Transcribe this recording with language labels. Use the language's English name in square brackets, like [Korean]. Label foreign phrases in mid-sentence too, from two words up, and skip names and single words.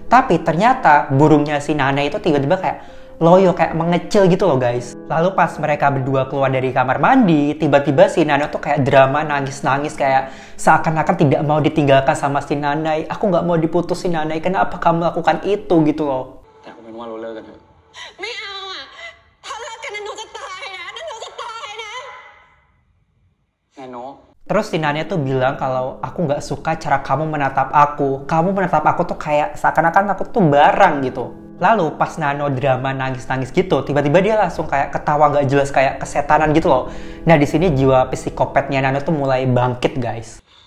[Indonesian] Tapi ternyata burungnya si Nanai itu tiba-tiba kayak loyo, kayak mengecil gitu loh guys. Lalu pas mereka berdua keluar dari kamar mandi, tiba-tiba si Nano tuh kayak drama nangis-nangis, kayak seakan-akan tidak mau ditinggalkan sama si Nanay. Aku nggak mau diputusin Nanay, kenapa kamu lakukan itu gitu loh. [Thai] แต่เอาเป็นว่าเราเลิกกันเถอะ ไม่เอาอ่ะ ถ้าเลิกกันนันโนจะตายนะนันโนจะตายนะ แนโน [Indonesian] Terus si Nanya tuh bilang kalau aku nggak suka cara kamu menatap aku. Kamu menatap aku tuh kayak seakan-akan aku tuh barang gitu. Lalu pas Nano drama nangis-nangis gitu, tiba-tiba dia langsung kayak ketawa nggak jelas kayak kesetanan gitu loh. Nah di sini jiwa psikopatnya Nano tuh mulai bangkit guys.